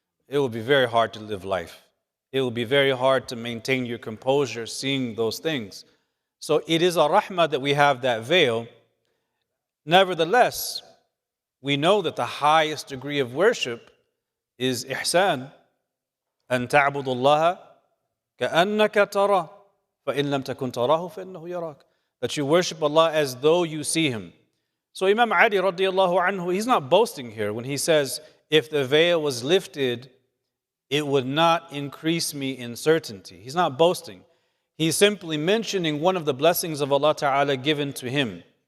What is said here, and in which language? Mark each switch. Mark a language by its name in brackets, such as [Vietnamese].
[English] it will be very hard to live life. It will be very hard to maintain your composure seeing those things. So it is a rahmah that we have that veil. Nevertheless, we know that the highest degree of worship is ihsan. [Arabic] أن تعبد الله كأنك تراه فإن لم تكن تراه فإنه يراك. [English] That you worship Allah as though you see Him. So Imam Ali radiallahu anhu, he's not boasting here when he says, if the veil was lifted, it would not increase me in certainty. He's not boasting. He's simply mentioning one of the blessings of Allah Ta'ala given to him.